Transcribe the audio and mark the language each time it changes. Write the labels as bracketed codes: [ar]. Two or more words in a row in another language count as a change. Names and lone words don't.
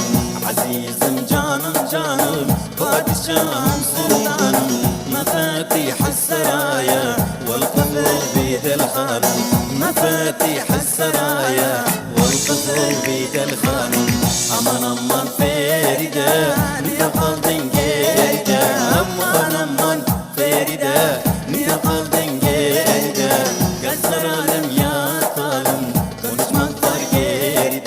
[tr] Azizim canım canım, padişahım sultanım. [ar] مفاتيح السرايا والقصر بيد الخانم. مفاتيح السرايا والقصر بيد الخانم. [tr] Aman aman Feride, niye kaldın geride? Aman aman Feride, niye kaldın geride? Gel saralım yatalım, konuşmak var geride.